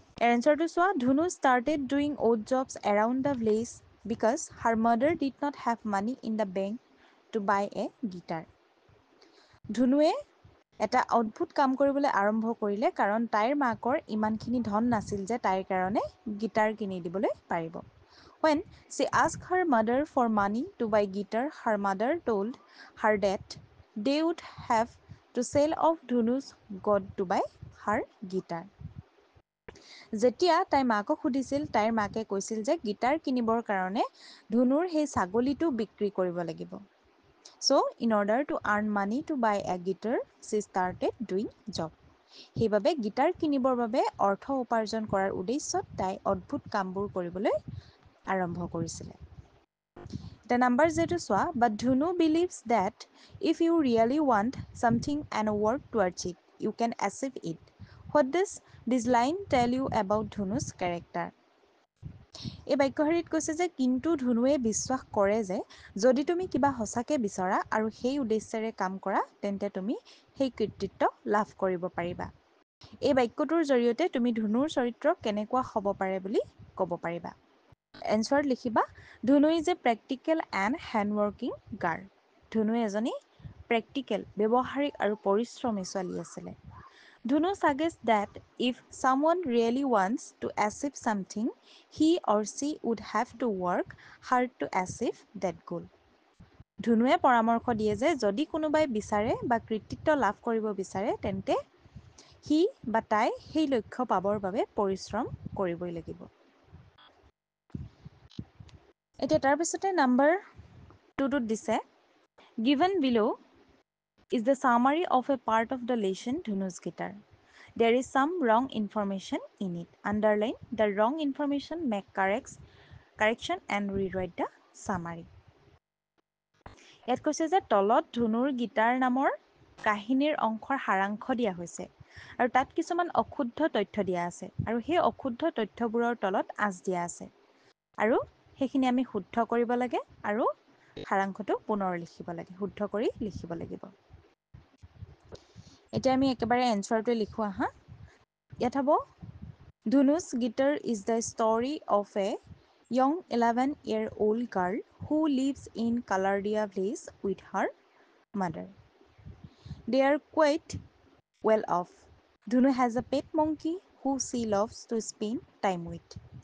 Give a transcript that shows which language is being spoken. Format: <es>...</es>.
<as>এনচাৰটো চোৱা,</as> <en>Dhunu started doing odd jobs around the village because her mother did not have money in the bank to buy a guitar.</en> <as>ধুনুৱে এটা অদ্ভুত কাম কৰিবলৈ আৰম্ভ কৰিলে কাৰণ তাইৰ মাকৰ ইমানখিনি ধন নাছিল যে তাইৰ কাৰণে গিটাৰ কিনি দিবলৈ পাৰিব।</as> <en>When she asked her mother for money to buy guitar, her mother told her that they would have to sell off Dhunu's goat to buy her guitar.</en> <as>যেতিয়া তাই মাকক সুধিছিল, তাইৰ মাকে কৈছিল যে গিটাৰ কিনিবৰ কাৰণে ধুনুৰ সেই ছাগলীটো বিক্ৰী কৰিব লাগিব।</as> <en>So, in order to earn money to buy a guitar, she started doing job.</en> <as>সেইবাবে গিটাৰ কিনিবৰ বাবে অৰ্থ উপাৰ্জন কৰাৰ উদ্দেশ্যত তাই অদ্ভুত কামবোৰ কৰিবলৈ আৰম্ভ কৰিছিলে।</as> <en>The number</en> <as>যেটো চোৱা,</as> <en>but Dhunu believes that if you really want something and work towards it, you can achieve it. What does this line tell you about Dhunu's character?</en> <as>এই বাক্যশাৰীত কৈছে যে কিন্তু ধুনুৱে বিশ্বাস কৰে যে যদি তুমি কিবা সঁচাকৈ বিচৰা আৰু সেই উদ্দেশ্যেৰে কাম কৰা তেন্তে তুমি সেই কৃতিত্ব লাভ কৰিব পাৰিবা। এই বাক্যটোৰ জৰিয়তে তুমি ধুনুৰ চৰিত্ৰ কেনেকুৱা হ'ব পাৰে বুলি ক'ব পাৰিবা। এনচাৰত লিখিবা,</as> <en>Dhunu is a practical and hardworking girl.</en> <as>ধুনু এজনী প্ৰেক্টিকেল, ব্যৱহাৰিক আৰু পৰিশ্ৰমী ছোৱালী আছিলে।</as> <en>Dhunu suggests that if someone really wants to achieve something, he or she would have to work hard to achieve that goal.</en> <as>ধুনুৱে পৰামৰ্শ দিয়ে যে যদি কোনোবাই বিচাৰে বা কৃতিত্ব লাভ কৰিব বিচাৰে তেন্তে সি বা তাই সেই লক্ষ্য পাবৰ বাবে পৰিশ্ৰম কৰিবই লাগিব। এতিয়া তাৰপিছতে নাম্বাৰ 2টোত দিছে,</as> <en>given below is the summary of a part of the lesson Dhunu's guitar. There is some wrong information in it. Underline the wrong information, make correction and rewrite the summary.</en> <as>ইয়াত কৈছে যে তলত ধুনুৰ guitar নামৰ কাহিনীৰ অংশৰ সাৰাংশ দিয়া হৈছে আৰু তাত কিছুমান অশুদ্ধ তথ্য দিয়া আছে আৰু সেই অশুদ্ধ তথ্যবোৰৰ তলত আঁচ দিয়া আছে আৰু সেইখিনি আমি শুদ্ধ কৰিব লাগে আৰু সাৰাংশটো পুনৰ লিখিব লাগে, শুদ্ধ কৰি লিখিব লাগিব। এতিয়া আমি একেবাৰে এনচাৰটোৱে লিখোঁ আহা। ইয়াত হ'ব,</as> <en>Dhunu's guitar is the story of a young 11-year-old girl who lives in Kalardia village with her mother. They are quite well off. Dhunu has a pet monkey who she loves to spend time with.</en>